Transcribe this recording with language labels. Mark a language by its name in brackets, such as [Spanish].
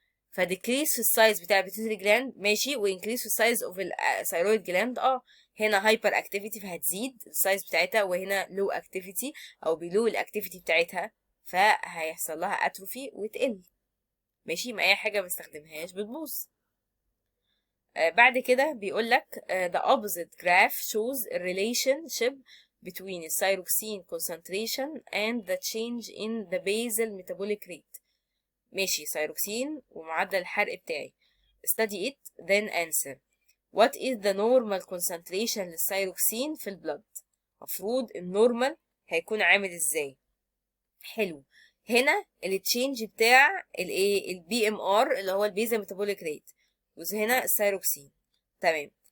[Arabic] فديكريس في السايز بتاع البيتوتري جلاند، ماشي، وانكريس في السايز اوف الثيرويد جلاند. هنا هايبر اكتيفيتي فهتزيد السايز بتاعتها، وهنا لو اكتيفيتي او بلو الاكتيفيتي بتاعتها فهيحصل لها اتروفي وتقل. ماشي، ما اي حاجه بستخدمهاش بتبوظ. بعد كده بيقول لك [English] the opposite graph shows a relationship between the thyroxine concentration and the change in the basal metabolic rate. [Arabic] ماشي، ثيروكسين ومعدل الحرق بتاعي. [English] study it then answer. what is the normal concentration [Arabic] للثيروكسين في البلد؟ مفروض النورمال هيكون عامل ازاي؟ حلو. هنا التشينج بتاع الايه، البي ام ار اللي هو البيزا ميتابوليك ريت، وهنا الثيروكسين. تمام.